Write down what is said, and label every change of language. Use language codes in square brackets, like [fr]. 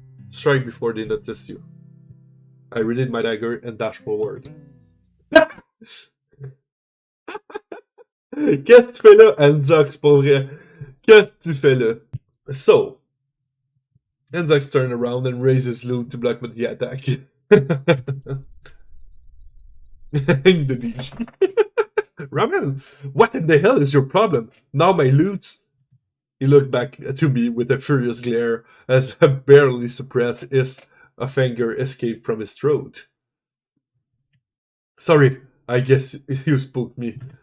[en] Strike before they notice you. I readied my dagger and dashed forward. [fr] Qu'est-ce que tu fais là, Anzox, pour vrai? Qu'est-ce que tu fais là? [en] So, Anzox turned around and raised his loot to block the attack. Indonesia. Ramen, what in the hell is your problem? Now my loot. He looked back to me with a furious glare as a barely suppressed hiss of anger escaped from his throat. Sorry, I guess you spooked me.